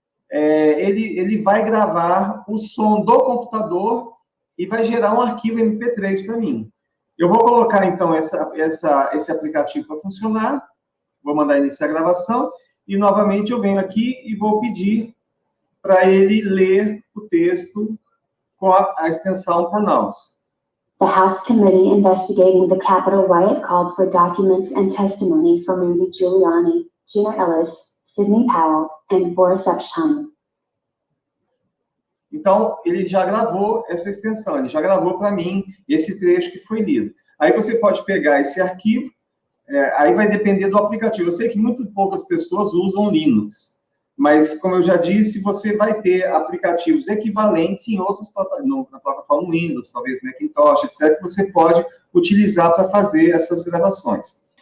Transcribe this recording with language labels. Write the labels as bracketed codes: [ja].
[pt] Ele vai gravar o som do computador e vai gerar um arquivo MP3 para mim. Eu vou colocar, então, esse aplicativo para funcionar, vou mandar iniciar a gravação, e, novamente, eu venho aqui e vou pedir para ele ler o texto com a extensão pronouns. [en] The House Committee investigating the Capitol riot called for documents and testimony from Rudy Giuliani, Jenna Ellis, Sidney Powell, and Boris Epshteyn. [pt] Então, ele já gravou essa extensão, ele já gravou para mim esse trecho que foi lido. Aí você pode pegar esse arquivo, aí vai depender do aplicativo. Eu sei que muito poucas pessoas usam Linux, mas, como eu já disse, você vai ter aplicativos equivalentes em outras plataformas, na plataforma Windows, talvez Macintosh, etc., que você pode utilizar para fazer essas gravações.